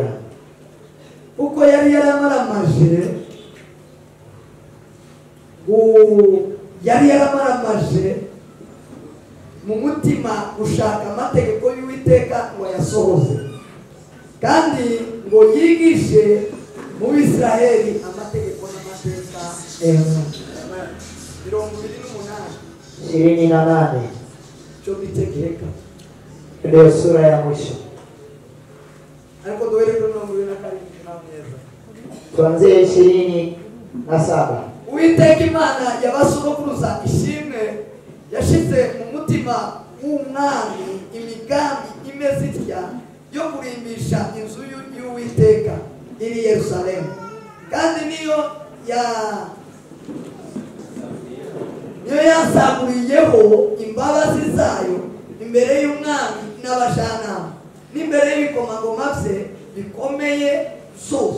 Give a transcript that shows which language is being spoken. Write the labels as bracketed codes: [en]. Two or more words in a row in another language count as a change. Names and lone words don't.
[rw] Kuko yari yaramaramaje mu mutima gushaka amategeko y'Uwiteka ngo yasohoze, kandi ngo yigishe mu Bisiraheli amategeko n'amateka. 28 cyo bitegeka [sw] ndio sura ya mwisho. [rw] ariko duhere kuri 27 [sw] tuanzie 27. [rw] Uwiteka Imana y'abasogokuruza ishimwe yashize mu mutima w'umwami imigambi imeze itya yo kurimbisha inzu y'Uwiteka iri Yerusalemu, kandi niyo yasaguriyeho imbabazi zayo imbere y'umwami n'abashanama n'imbere y'ibikomangoma bye bikomeye zose.